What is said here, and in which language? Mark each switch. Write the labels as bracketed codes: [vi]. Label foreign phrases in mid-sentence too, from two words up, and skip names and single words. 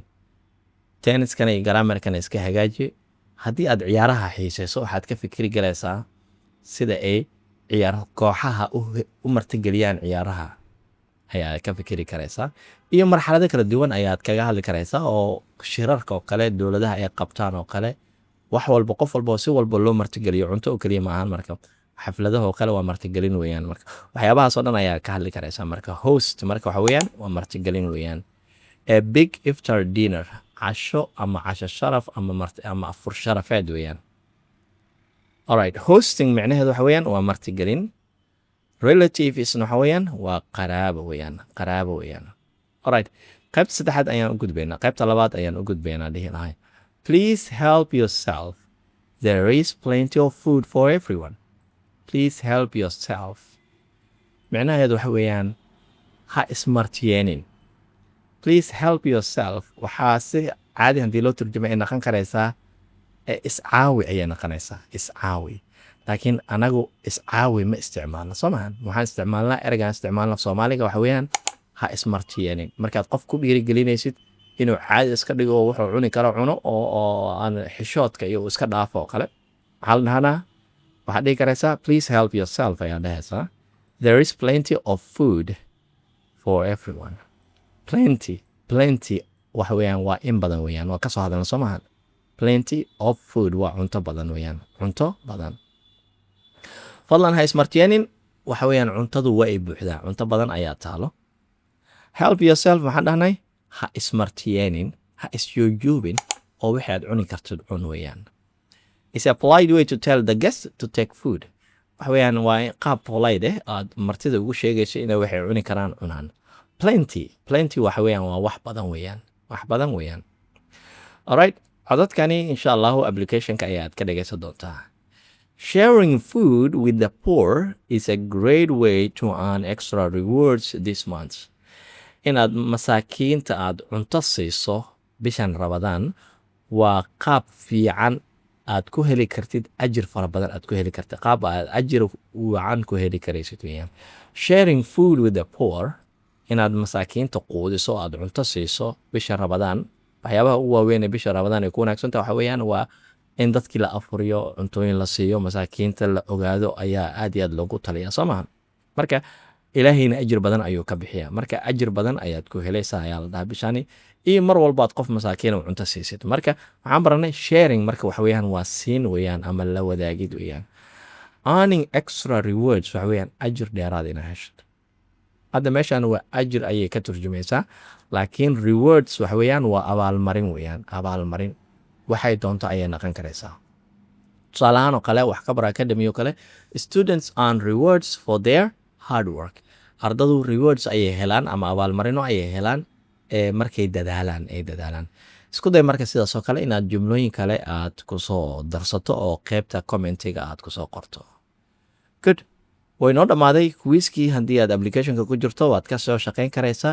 [so] Tenniskana iyo grammarkana iska hagaaji. Haddii aad ciyaaraha xiiseyso waxaad ka fikri galaysaa sida ay ciyaar kooxaha u martigeliyaan ciyaaraha ayaa ka fikiri karaysaa, iyo marxalado kala duwan ayaad kaga hadli karaysaa oo shirarka oo kale dowladaha ay qabtaan oo kale wax walba qof walba si walba loo martigeliyo, cunto oo kaliya ma ahan. Marka xafladaha oo kale waa martigelin weeyaan. Marka waxyaabahaas oo dhan ayaa ka hadli karaysaa. Marka host marka waxa weeyaan waa martigelin weeyaan. [en] A big iftar dinner, [so] casho ama casho sharaf ama afur sharafeed weeyaan. Alright, hosting macnaheedu waxa weeyaan waa martigelin. Relatives waxa weeyaan waa qaraabo weeyaan. Alright, qaybta saddexaad ayaan u gudbaynaa. Qaybta labaad ayaan u gudbaynaa dhihi lahay. [en] Please help yourself. There is plenty of food for everyone. Please help yourself. [so] Macnaheedu waxa weeyaan ha ismartiyeenin. [en] Please help yourself. [so] Waxaa si caadi haddii loo turjumay ay noqon karaysaa iscaawi ayay noqonaysaa. Iscaawi. laakiin anagu iscaawi ma isticmaalno Soomaalian. Waxaan isticmaalnaa ereygan isticmaalna Soomaaliga waxa weeyaan ha ismartiyeenin. Markaad qof ku dhiirigelinaysid inuu caadi iska dhigo oo wuxuu cuni karo cuno oo aan xishoodka iyo iska dhaafo kale. Waxaan dhahnaa waxaad dhihi karaysaa [en] please help yourself [so] ayaa dhahaysaa. [en] There is plenty of food for everyone. [so] Plenty waxa weeyaan waa in badan weeyaan. Waa ka soo hadalna Soomaalian. [en] Plenty of food [so] waa cunto badan weeyaan. Cunto badan. Fadlan ha ismartiyeenin waxa weeyaan cuntadu waa ay buuxdaa. Cunto badan ayaa taalo. [en] Help yourself [so] waxaan dhahnay ha ismartiyeenin, ha isjoojubin oo waxaad cuni kartid cun weeyaan. [en] It's a polite way to tell the guest to take food. [so] Waxa weeyaan waa qaab polite aad martida ugu sheegayso inay waxay cuni karaan cunaan. Plenty waxa weeyaan waa wax badan weeyaan. Wax badan weeyaan. Alright, codadkani [ar] إن شاء الله [so] application-ka ayaad ka dhageysan doontaa. [en] Sharing food with the poor is a great way to earn extra rewards this month. [so] Inaad masaakiinta aad cunto siiso bishan Ramadaan waa qaab fiican aad ku heli kartid ajir fara badan aad ku heli kartid. Qaab aad ajir wacan ku heli karaysid weeyaan. [en] Sharing food with the poor, [so] inaad masaakiinta quudiso aad cunto siiso bisha Ramadaan, waxyaabaha ugu waaweyn ee bisha Ramadaan ay ku wanaagsan tahay waxa weeyaan waa in dadkii la afuriyo, cuntooyin la siiyo, masaakiinta la ogaado ayaa aad iyo aad loogu taliyaa Soomaalian. Marka ilaahayna ajir badan ayuu ka bixiyaa. Marka ajir badan ayaad ku helaysaa ayaa la dhahaa bishani, iyo mar walba aad qof masaakiin oo cunto siisid. Marka waxaan baranay sharing marka waxa weeyaan waa siin weeyaan ama la wadaagid weeyaan. [en] Earning extra rewards [so] waxa weeyaan ajir dheeraad inaad heshid. Hadda meeshaan waa ajir ayay ka turjumaysaa, laakiin rewards waxa weeyaan waa abaalmarin weeyaan. Abaalmarin waxay doonto ayay noqon karaysaa. Tusaale ahaan oo kale wax ka bara academy oo kale, [en] students earn rewards for their hard work. [so] Ardadu rewards ayay helaan ama abaalmarino ayay helaan markay dadaalaan. Isku day marka sidaas oo kale inaad jumlooyin kale aad ku soo darsato oo qaybta commentiga aad ku soo qorto. [en] Good. [so] Way noo dhamaaday quiz-kii. Haddii aad application-ka ku jirto waad ka soo shaqayn karaysaa.